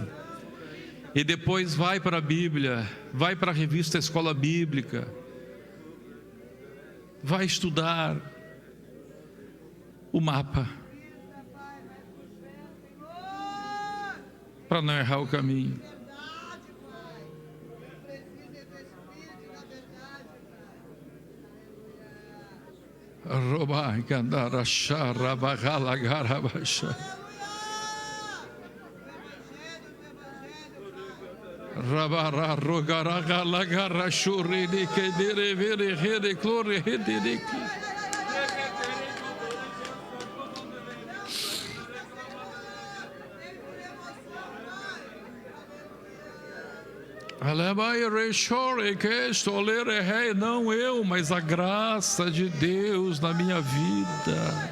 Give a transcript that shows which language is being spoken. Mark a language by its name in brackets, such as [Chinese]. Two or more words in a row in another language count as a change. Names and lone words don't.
[Portuguese] E depois vai para a Bíblia, vai para a revista Escola Bíblica, vai estudar o mapa, para não errar o caminho. Robai candara charra bagala garabasha. Rabara rogara gala garra shuri de que dere vere rede glória rede de que. Não eu, mas a graça de Deus na minha vida.